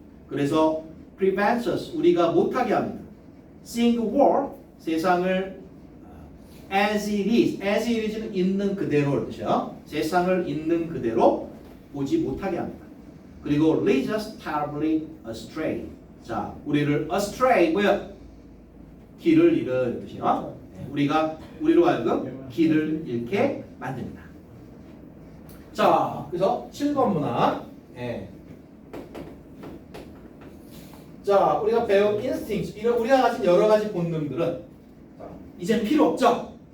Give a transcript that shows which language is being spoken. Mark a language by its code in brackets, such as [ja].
[ko] 그래서 [en] prevents us, [ko] 우리가 못하게 합니다. [en] seeing the world, 세상을 as it is, as it is는 [ko] 있는 그대로를 뜻이요. 세상을 있는 그대로 보지 못하게 합니다. 그리고 [en] leads us terribly astray. [ko] 자, 우리를 astray 뭐야? 길을 잃은 뜻이요. 우리로 하여금 길을 잃게 만듭니다. 자, 그래서 7번 문항. 자, 우리가 배운 instincts, 이런 우리가 가진 여러 가지 본능들은 이제 필요 없죠?